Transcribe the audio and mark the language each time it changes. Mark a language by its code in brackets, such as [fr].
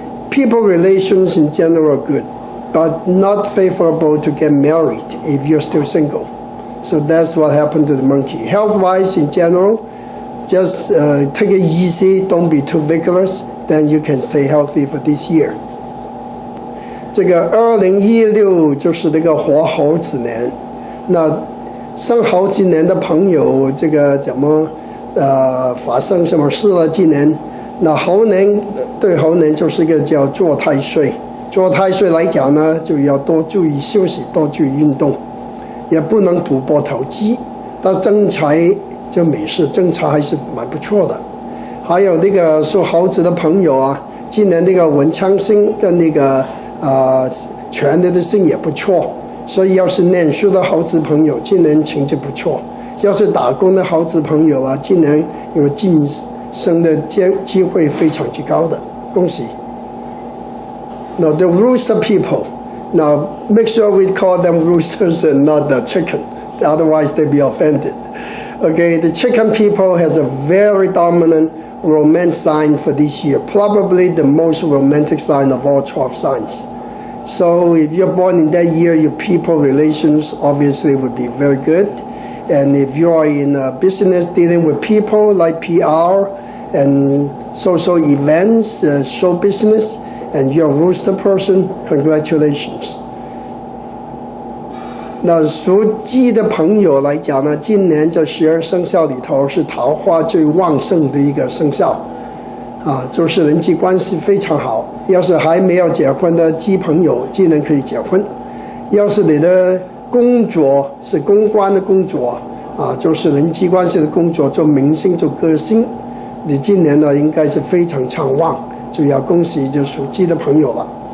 [en] People relations in general are good, but not favorable to get married if you're still single. So that's what happened to the monkey. Health-wise, in general, just take it easy, don't be too vigorous, then you can stay healthy for this year. [zh] 这个2016就是这个活猴子年，那生猴子年的朋友，这个怎么发生什么事了？今年，那猴年对猴年就是一个叫坐太岁，坐太岁来讲呢，就要多注意休息，多注意运动。也不能赌博投机，但增财就没事，增财还是蛮不错的。还有那个属猴子的朋友啊，今年那个文昌星跟那个权力的星也不错，所以要是念书的猴子朋友，今年成绩不错；要是打工的猴子朋友啊，今年有晋升的机会非常之高的，恭喜。 [en] Now the rooster people.Now, make sure we call them roosters and not the chicken. Otherwise, they'll be offended. Okay, the chicken people has a very dominant romance sign for this year. Probably the most romantic sign of all 12 signs. So if you're born in that year, your people relations obviously would be very good. And if you are in a business dealing with people like PR and social events, show business, and you're a rooster person, congratulations. [zh] 那属鸡的朋友来讲呢，今年这12生肖里头是桃花最旺盛的一个生肖，就是人际关系非常好。要是还没有结婚的鸡朋友，今年可以结婚。要是你的工作是公关的工作就是人际关系的工作，做明星做歌星，你今年呢应该是非常畅旺。就要恭喜就属鸡的朋友了。